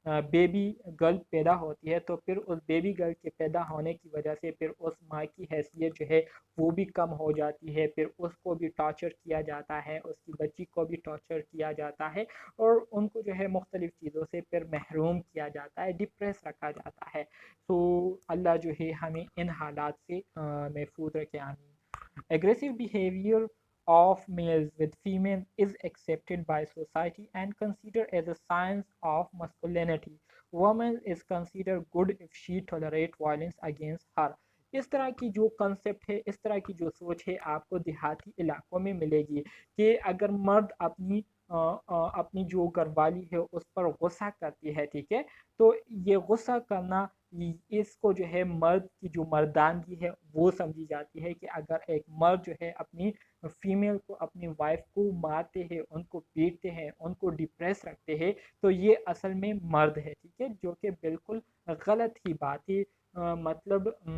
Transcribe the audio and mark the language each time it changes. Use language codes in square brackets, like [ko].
[ur] Baby girl پیدا ہوتی ہے تو پھر اس بیبی گرل کے پیدا ہونے کی وجہ سے پھر اس ماں کی حیثیت جو ہے وہ بھی کم ہو جاتی ہے، پھر اس کو بھی ٹارچر کیا جاتا ہے، اس کی بچی کو بھی ٹارچر کیا جاتا ہے اور ان کو جو ہے مختلف چیزوں سے پھر محروم کیا جاتا ہے، ڈپریس رکھا جاتا ہے۔ تو اللہ جو ہے ہمیں ان حالات سے محفوظ رکھے، آمین۔ [en] Aggressive behavior of males with females is accepted by society and considered as a sign of masculinity. Woman is considered good if she tolerates violence against her. [ur] اس طرح کی جو کنسپٹ ہے، اس طرح کی جو سوچ ہے آپ کو دیہاتی علاقوں میں ملے گی کہ اگر مرد اپنی جو گھر والی ہے اس پر غصہ کرتی ہے، ٹھیک ہے، تو یہ غصہ کرنا اس کو جو ہے مرد کی جو مردانگی ہے وہ سمجھی جاتی ہے کہ اگر ایک مرد جو ہے اپنی فیمیل کو، اپنی وائف کو مارتے ہیں، ان کو پیٹتے ہیں، ان کو ڈپریس رکھتے ہیں تو یہ اصل میں مرد ہے، ٹھیک ہے، جو کہ بالکل غلط ہی بات ہے۔ مطلب